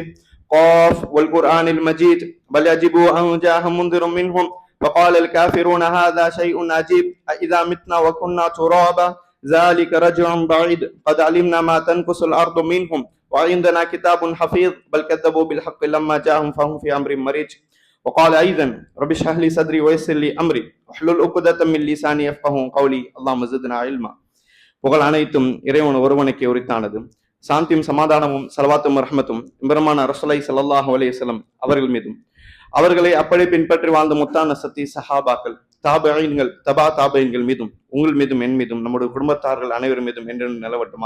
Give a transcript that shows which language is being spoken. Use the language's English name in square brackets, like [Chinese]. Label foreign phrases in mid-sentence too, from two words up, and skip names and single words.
[Arabic] قاف والقرآن المجيد بل يجبوا أن جاءهم منذر منهم فقال الكافرون هذا شيء عجيب أإذا متنا وكنا ترابا ذلك رجع بعيد قد علمنا ما تنقص الأرض منهم وعندنا كتاب حفيظ بل كذبوا بالحق لما جاءهم فهم في أمر مريج. وقال أيضا رب اشرح لي صدري ويسر لي أمري واحلل عقدة من لساني يفقهوا قولي اللهم زدنا علما. [Tamil] புகழ் அனைத்தும் இறைவன் ஒருவனுக்கு உரித்தானது. சாந்தியும் சமாதானமும் சலவாத்தும் ரஹ்மத்தும் பெருமான [Arabic] رسول الله صلى الله عليه وسلم [Tamil] அவர்கள் மீதும் அவர்களை அப்படி பின்பற்றி வாழ்ந்த முத்தான சத்தி சஹாபாக்கள் தாபீன்கள் தபா தாபீன்கள் மீதும் உங்கள் மீதும் என் மீதும் நம்முடைய குடும்பத்தார்கள் அனைவரும் மீதும் என்று நிலவட்டுமாக.